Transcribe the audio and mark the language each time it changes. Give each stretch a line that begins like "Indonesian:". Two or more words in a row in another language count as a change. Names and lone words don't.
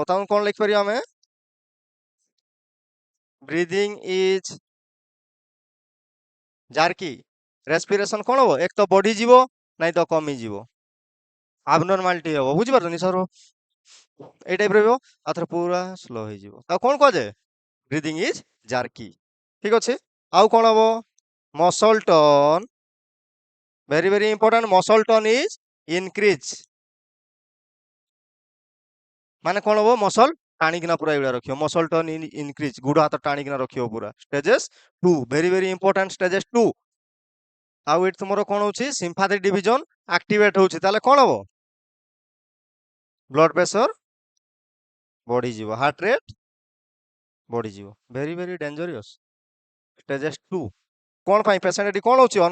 Odia: ତାକୁ କ'ଣ ଲେଖିପାରିବା ଆମେ?
English: breathing is jerky,
Odia: ରେସ୍ପିରେସନ କ'ଣ ହବ? ଏକ ତ ବଢିଯିବ, ନାଇଁ ତ କମିଯିବ, ଆବନର୍ମାଲିଟି ହବ। ବୁଝିପାରୁଛ? ନିଶ୍ୱାସ ଏଇ ଟାଇପର ରହିବ, ଆଉ ଥରେ ପୁରା ସ୍ଲୋ ହେଇଯିବ। ଆଉ କ'ଣ କୁହାଯାଏ?
English: breathing is jerky.
Odia: ଠିକ ଅଛି। ଆଉ କ'ଣ ହବ?
English: muscle tone, very very important, muscle tone is increase,
Odia: ମାନେ କ'ଣ ହବ? ମସଲ ଟାଣିକିନା ପୁରା ଏଇଭଳିଆ ରଖିବ।
English: muscle tone increase,
Odia: ଗୋଡ଼ ହାତ ଟାଣିକିନା ରଖିବ ପୁରା। ଷ୍ଟେଜେସ୍ 2,
English: very very important,
Odia: ଷ୍ଟେଜେସ୍ 2। ଆଉ ଏଠି ତୁମର କ'ଣ ହଉଛି?
English: sympathetic division activate
Odia: ହଉଛି। ତାହେଲେ କ'ଣ ହବ?
English: blood pressure
Odia: ବଢିଯିବ,
English: heart rate
Odia: ବଢିଯିବ।
English: very very dangerous.
Odia: ଷ୍ଟେଜେସ୍ 2। କ'ଣ ପାଇଁ? ପେସେଣ୍ଟ ଏଠି କ'ଣ ହଉଛି?